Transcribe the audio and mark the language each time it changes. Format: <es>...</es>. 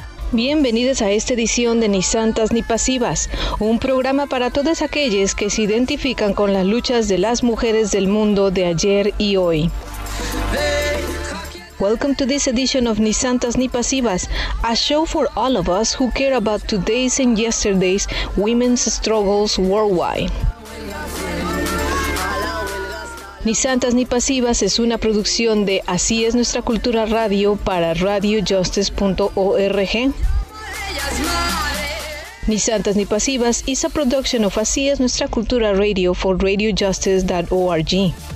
<es>Bienvenidos a esta edición de Ni Santas Ni Pasivas, un programa para todos aquellos que se identifican con las luchas de las mujeres del mundo de ayer y hoy.</es> <en>Welcome to this edition of Ni Santas Ni Pasivas, a show for all of us who care about today's and yesterday's women's struggles worldwide.</en> <es>Ni Santas Ni Pasivas es una producción de Así es Nuestra Cultura Radio para RadioJustice.org.</es> <en>Ni Santas Ni Pasivas is a production of Así es Nuestra Cultura Radio for RadioJustice.org.</en>